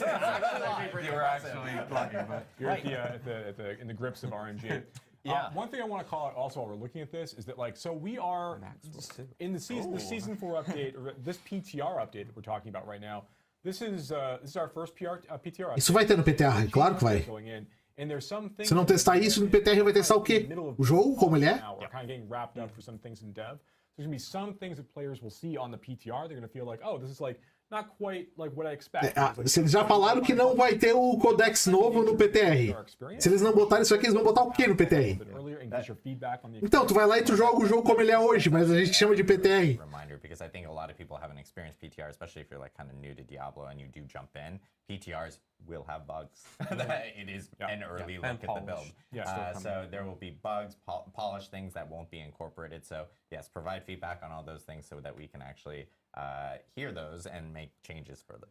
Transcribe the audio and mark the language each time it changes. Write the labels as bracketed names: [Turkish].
[English] you were actually lucky, but You're in the grips of RNG. Yeah. One thing I want to call out also while we're looking at this is that so we are in the season 4 update, or this PTR update that we're talking about right now. This is our first PTR update. [Portuguese] Isso vai ter no PTR, claro que vai. [English] Going in. And there's some things [Portuguese] Se não testar isso no PTR, vai testar o quê? O jogo, como ele é? [English] We're kind of getting wrapped up for some things in dev. There's going to be some things that players will see on the PTR. They're going to feel like, oh, this is not quite like what I expect. [Portuguese] Se eles já falaram que não vai ter o codex novo no PTR. Se eles não botarem isso aqui, eles vão botar o quê no PTR? Então, tu vai lá e tu joga o jogo como ele é hoje, mas a gente chama de PTR. [English] Reminder, because I think a lot of people haven't experienced PTR, especially if you're kind of new to Diablo and you do jump in. PTRs will have bugs. It is an early look at the build. So there will be bugs, polished things that won't be incorporated. So yes, provide feedback on all those things so that we can actually hear those and make changes for those.